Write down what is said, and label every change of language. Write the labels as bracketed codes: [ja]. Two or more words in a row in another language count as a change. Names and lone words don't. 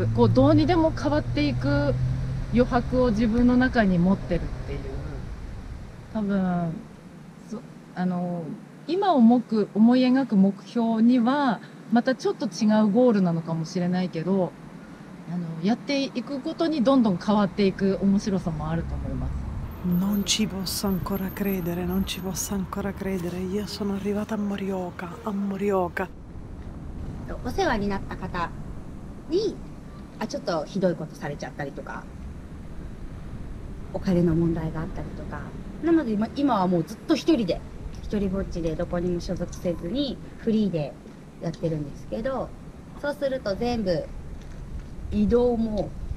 [ja] こうどうにでも変わっていく余白を自分の中に持ってるっていう、多分今思い描く目標にはまたちょっと違うゴールなのかもしれないけど、やっていくことにどんどん変わっていく面白さもあると思います。 [it] Non ci posso ancora credere, non ci posso ancora credere. Io sono arrivata a Morioka, a Morioka. [ja] お世話になった方にちょっとひどいことされちゃったりとか、お金の問題があったりとか、なので今はもうずっと一人ぼっちでどこにも所属せずにフリーでやってるんですけど、そうすると全部移動も